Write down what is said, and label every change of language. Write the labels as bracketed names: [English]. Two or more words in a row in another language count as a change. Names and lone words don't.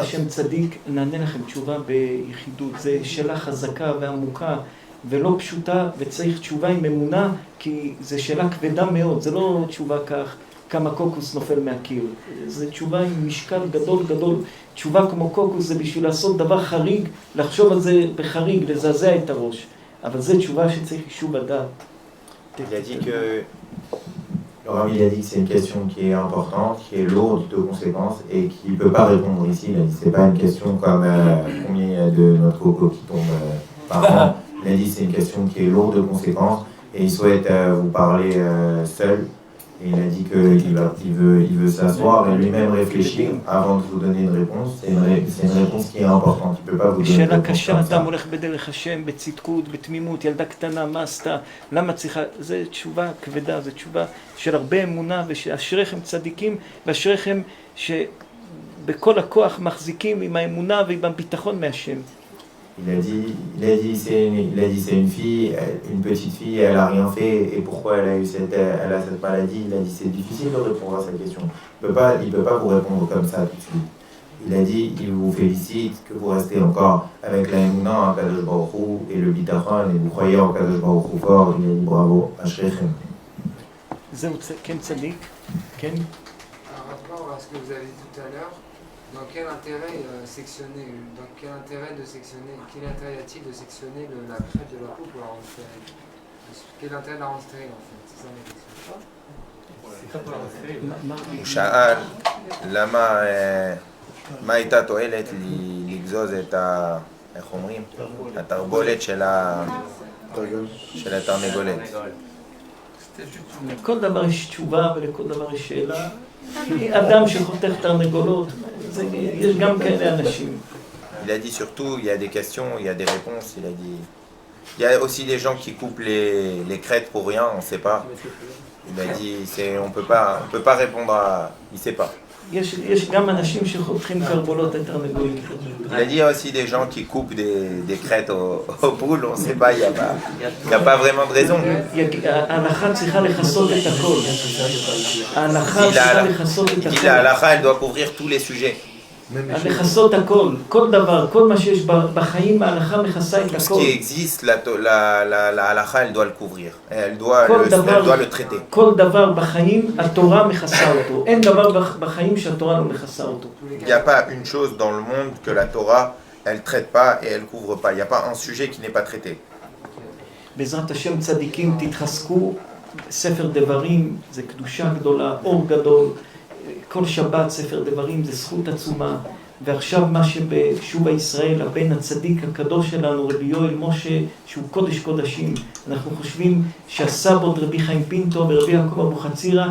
[Hebrew] בעזרת השם צדיק, נענה לכם תשובה ביחידות. זו שאלה חזקה ועמוקה ולא פשוטה, וצריך תשובה עם אמונה, כי זו שאלה כבדה מאוד, זה לא תשובה כך. כמה קוקוס נופל מהקיר. זו תשובה עם משקל גדול גדול. תשובה כמו קוקוס זה בשביל לעשות דבר חריג, לחשוב על זה בחריג, לזעזע את הראש. אבל זו תשובה שצריך יישוב הדעת. [French] Il a dit que le Rav, il a dit que c'est une question qui est importante, qui est lourde de conséquences et qui ne peut pas répondre ici. Il a dit que ce n'est pas une question comme combien il y a de notre coco qui tombe par an. Il a dit que c'est une question qui est lourde de conséquences et il souhaite vous parler seul. Et il a dit qu'il veut s'asseoir et lui-même réfléchir avant de vous donner une réponse. C'est une réponse qui est importante. Il ne peut pas vous donner une réponse comme ça. [Hebrew] אדם הולך בדרך השם, בצדקות, בתמימות, ילדה קטנה, מה עשתה, למה צריכה, זו תשובה כבדה, זו תשובה של הרבה אמונה, ושאשריכם צדיקים, ואשריכם שבכל הכוח מחזיקים עם האמונה ועם הביטחון מהשם. [French] Il a dit c'est une fille, une petite fille, elle a rien fait et pourquoi elle a cette maladie. Il a dit c'est difficile de répondre à cette question. Il peut pas vous répondre comme ça tout de suite. Il a dit il vous félicite que vous restez encore avec la Emouna en [Hebrew] קדוש ברוך הוא [French] et le Bitachon et vous croyez en [Hebrew] קדוש ברוך הוא [French] fort. Il a dit bravo, Ashrechem. [Hebrew] זהו, כן צדיק, כן. [French] Par rapport à ce que vous avez dit tout à l'heure, dans quel intérêt sectionner, dans quel intérêt de sectionner, quel intérêt y a-t-il de sectionner la crête de la peau pour la rendre stérile? Quel intérêt de la rendre stérile en fait? C'est ça ma question. [Hebrew] הוא שאל למה, מה הייתה תועלת לגזוז את איך אומרים? התרבולת של התרנגולת. לכל דבר יש תשובה ולכל דבר יש שאלה. אדם שחותך תרנגולות, יש גם כאלה אנשים. [French] Il a dit surtout, il y a des questions, il y a des réponses. Il a dit, il y a aussi des gens qui coupent les crêtes pour rien, on ne sait pas. Il a dit, on peut pas répondre à, il ne sait pas. [Hebrew] יש גם אנשים שחותכים קרבולות את תרנגולים. [French] Il a dit, il y a aussi des gens qui coupent des crêtes aux poules, on ne sait pas, il n'y a pas vraiment de raison. [Hebrew] ההלכה צריכה לכסות את הכל. ההלכה צריכה לכסות את [French] Il dit, [Hebrew] הכל. [French] la halakha, elle doit couvrir tous les sujets. [Hebrew] לכסות הכל, כל דבר, כל מה שיש בחיים, ההלכה מכסה את [French] Tout ce [Hebrew] הכל. [French] qui existe, la halakha, elle doit le couvrir. Elle doit le traiter. [Hebrew] כל דבר בחיים, התורה מכסה אותו. אין דבר בחיים שהתורה לא מכסה אותו. [French] Il n'y a pas une chose dans le monde que la Torah, elle ne traite pas et elle ne couvre pas. Il n'y a pas un sujet qui n'est pas traité. [Hebrew] בעזרת השם צדיקים תתחזקו, ספר דברים זה קדושה גדולה, אור גדול, כל שבת ספר דברים זה זכות עצומה, ועכשיו מה שבשוב הישראל, הבן הצדיק הקדוש שלנו, רבי יואל משה, שהוא קודש קודשים, אנחנו חושבים שהסבות רבי חיים פינטו ורבי יעקב אבוחצירא